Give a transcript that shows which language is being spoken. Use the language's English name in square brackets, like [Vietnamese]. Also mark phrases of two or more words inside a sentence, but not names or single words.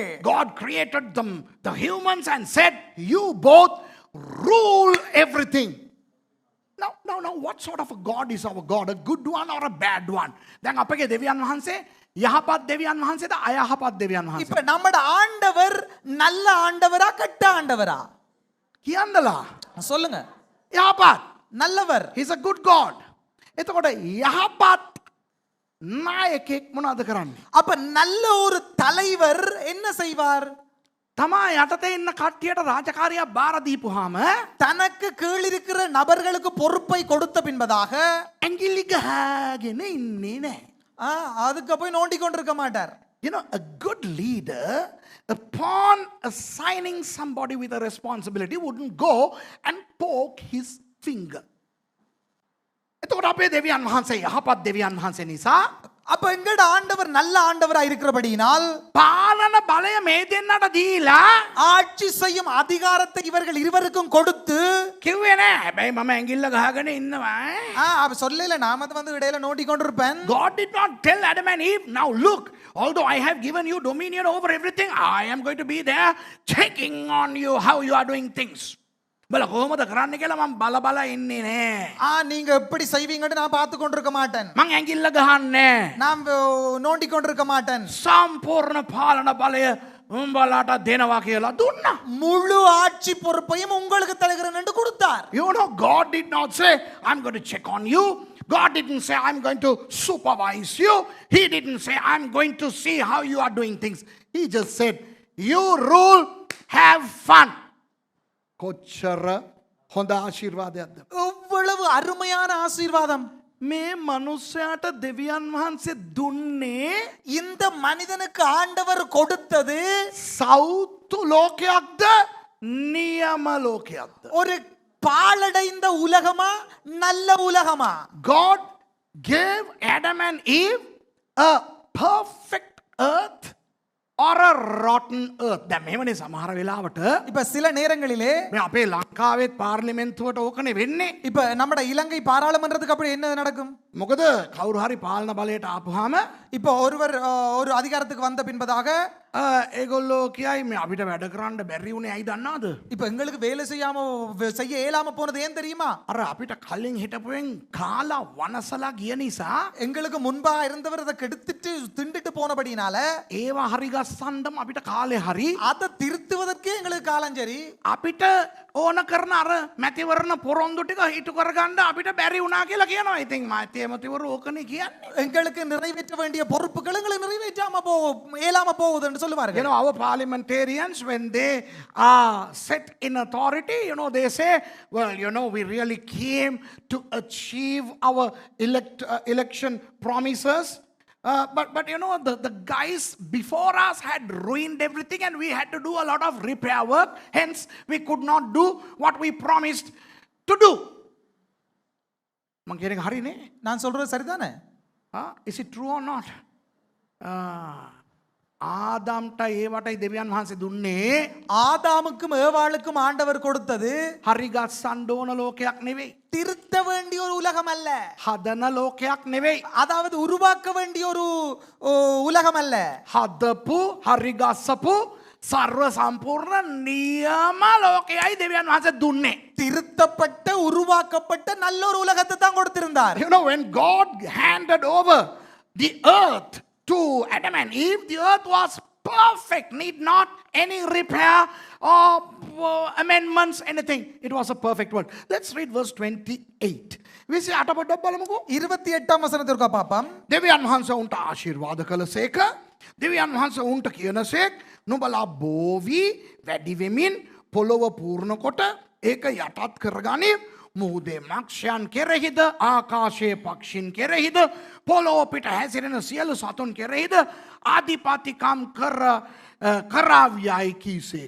[English] God created them, the humans, and said, you both rule everything. Now, what sort of a God is our God? A good one or a bad one? [Sinhala] දැන් අපගේ දෙවියන් වහන්සේ යහපත් දෙවියන් වහන්සේද අයහපත් දෙවියන් වහන්සේද? [Tamil] இப்ப நம்மட ஆண்டவர் நல்ல ஆண்டவரா கெட்ட ஆண்டவரா? [Sinhala] කියන්නලා. [Tamil] சொல்லுங்க. [Sinhala] යහපත්. [Tamil] நல்லவர். [English] He's a good God. [Sinhala] එතකොට යහපත් නායකෙක් මොනවද කරන්නේ? [Tamil] அப்ப நல்ல ஒரு தலைவர் என்ன செய்வார்? [Sinhala] තමා යටතේ ඉන්න කට්ටියට රාජකාරියක් බාර දීපුවාම [Tamil] தனக்கு கீழ் இருக்கிற நபர்களுக்கு பொறுப்பை கொடுத்த பின்பதாக [Sinhala] ඇඟිලි ගහගෙන ඉන්නේ නැහැ. [Tamil] அதுக்கு போய் நோண்டி கொண்டிருக்க மாட்டார். [English] You know, a good leader, upon assigning somebody with a responsibility, wouldn't go and poke his finger. [Sinhala] එතකොට අපේ දෙවියන් වහන්සේ යහපත් දෙවියන් වහන්සේ නිසා [Tamil] அப்ப எங்கட ஆண்டவர் நல்ல ஆண்டவரா இருக்கிறபடியினால் [Sinhala] පාලන බලය මේ දෙන්නට දීලා [Tamil] ஆட்சி செய்யும் அதிகாரத்தை இவர்கள் இருவருக்கும் கொடுத்து [Sinhala] කිව්වේ නෑ. හැබැයි මම ඇඟිල්ල ගහගෙන ඉන්නවා. [Tamil] அப்ப சொல்லல நாம வந்து இடையில நோண்டி கொண்டிருப்பேன். [English] God did not tell Adam and Eve, now look, although I have given you dominion over everything, I am going to be there checking on you how you are doing things. [Sinhala] බල කොහොමද කරන්න කියලා මම බල බල ඉන්නේ නෑ. [Tamil] நீங்க எப்படி செய்வீங்கன்னு நான் பார்த்து கொண்டிருக்க மாட்டேன். [Sinhala] මං ඇඟිල්ල ගහන්නේ. [Tamil] நான் நோண்டி கொண்டிருக்க மாட்டேன். [Sinhala] සම්පූර්ණ පාලන බලය උඹලාට දෙනවා කියලා දුන්නා. [Tamil] முழு ஆட்சி பொறுப்பையும் உங்களுக்கு தருகிறேன் என்று கொடுத்தார். [English] You know, God did not say, I'm going to check on you. God didn't say, I'm going to supervise you. He didn't say, I'm going to see how you are doing things. He just said, you rule, have fun. [Sinhala] කොච්චර හොඳ ආශිර්වාදයක්ද? [Tamil] எவ்வளவு அருமையான ஆசீர்வாதம். [Sinhala] මේ මනුස්සයාට දෙවියන් වහන්සේ දුන්නේ [Tamil] இந்த மனிதனுக்கு ஆண்டவர் கொடுத்தது [Sinhala] සෞතු ලෝකයක්ද නියම ලෝකයක්ද? [Tamil] ஒரு பாழடைந்த உலகமா நல்ல உலகமா? [English] God gave Adam and Eve a perfect earth or a rotten earth. [Sinhala] දැන් මෙහෙමනේ සමහර වෙලාවට [Tamil] இப்ப சில நேரங்களிலே [Sinhala] මේ අපේ ලංකාවේ පාර්ලිමේන්තුවට ඕකනේ වෙන්නේ. [Tamil] இப்ப நம்ம இலங்கை பாராளுமன்றத்துக்கு அப்படி என்ன நடக்கும்? [Sinhala] මොකද කවුරු හරි පාලන බලයට ආපුවාම [Tamil] இப்போ ஒருவர் ஒரு அதிகாரத்துக்கு வந்த பின்பதாக [Sinhala] ඒගොල්ලෝ කියයි මේ අපිට වැඩ කරන්න බැරි වුණේ ඇයි දන්නවද? [Tamil] இப்ப எங்களுக்கு வேலை செய்ய இயலாம போனது ஏன் தெரியுமா? [Sinhala] අර අපිට කලින් හිටපුවෙන් කාලා වනසලා ගිය නිසා [Tamil] எங்களுக்கு முன்பா இருந்தவர் அதை கெடுத்துட்டு திண்டுட்டு போனபடினால [Sinhala] ඒවා හරි ගස්සන්නම අපිට කාලේ හරි அதை திருத்துவதற்கே எங்களுக்கு காலம் சரி. අපිට ඕන කරන අර මැතිවරණ පොරොන්දු ටික හිටු කරගන්න අපිට බැරි වුණා කියලා කියනවා. ඉතින් මැතිවරු ඕකනේ කියන්නේ. [Tamil] எங்களுக்கு நிறைவேற்ற வேண்டிய பொறுப்புகள் எங்களுக்கு நிறைவேற்றாம இயலாம போகுதுன்னு சொல்லுவார்கள். [English] You know, our parliamentarians, when they are set in authority, you know, they say, well, you know, we really came to achieve our election promises. But you know, the guys before us had ruined everything and we had to do a lot of repair work. Hence, we could not do what we promised to do. [Sinhala] මං කියන එක හරිනේ? [Tamil] நான் சொல்றது சரிதானே? [English] Is it true or not? [Sinhala] ආදාම්ට ඒවටයි දෙවියන් වහන්සේ දුන්නේ. [Tamil] ஆதாமுக்கும் ஏவாளுக்கும் ஆண்டவர் கொடுத்தது [Sinhala] හරි ගස්සන්න ඕන ලෝකයක් නෙවෙයි. [Tamil] திருத்த வேண்டிய ஒரு உலகம் அல்ல. [Sinhala] හදන ලෝකයක් නෙවෙයි. [Tamil] அதாவது உருவாக்க வேண்டிய ஒரு உலகம் அல்ல. [Sinhala] හදපු හරි ගස්සපු සර්ව සම්පූර්ණ නියම ලෝකයයි දෙවියන් වහන්සේ දුන්නේ. [Tamil] திருத்தப்பட்ட உருவாக்கப்பட்ட நல்ல ஒரு உலகத்தை தான் கொடுத்திருந்தார். [English] You know, when God handed over the earth to Adam and Eve, the earth was perfect, need not any repair or amendments, anything. It was a perfect world. Let's read verse 28. We see [Sinhala] අටපොඩ්ඩක් බලමුකෝ. [Tamil] 28ாம் வசனத்திற்கு பாப்போம். [Sinhala] දෙවියන් වහන්සේ උන්ට ආශිර්වාද කළසේක. දෙවියන් වහන්සේ උන්ට කියනසේක් නුඹලා බෝවි වැඩි වෙමින් පොළොව පූර්ණ කොට ඒක යටත් කරගනි. මුහුදේ මක්ෂයන් කෙරෙහිද ආකාශයේ පක්ෂින් කෙරෙහිද පොළොව පිට හැසිරෙන සියලු සතුන් කෙරෙහිද ආධිපතිකම් කරාවියයි කීසේක.